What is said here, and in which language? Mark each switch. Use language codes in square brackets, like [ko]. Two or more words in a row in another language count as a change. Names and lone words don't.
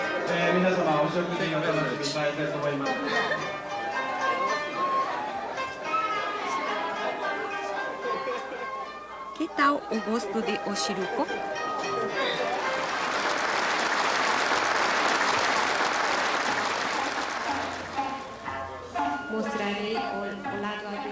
[ja] 皆様お食事をお楽しみいただきたいと思います。 [pt] Que tal o gosto de Oxiruco? Mostrarei o lado.